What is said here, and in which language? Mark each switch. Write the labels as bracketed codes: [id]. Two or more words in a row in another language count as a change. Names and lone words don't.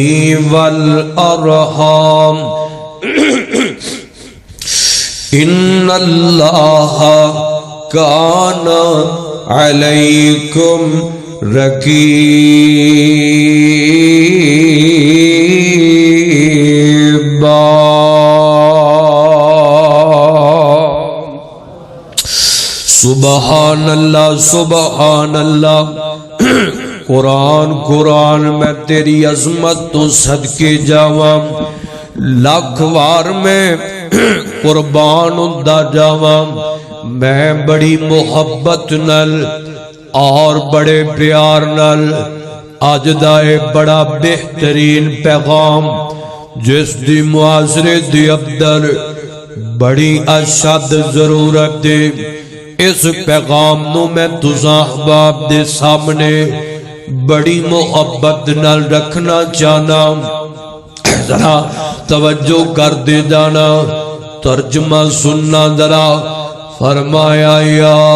[ar] والأرحام إن الله كان عليكم رقيبا سبحان اللہ سبحان اللہ [pa] قرآن میں تیری عظمت تو صدقے جاواں لاکھ وار میں قربان ہوندا جاواں میں بڑی محبت نال اور بڑے پیار نال اج دا اے بڑا بہترین پیغام جس دی معاشرے دی اندر بڑی اشد ضرورت دے اس پیغام نو میں تساں احباب دے سامنے بڑی محبت نال رکھنا چاہنا ذرا توجہ کر دے جانا ترجمہ سننا ذرا فرمایا یا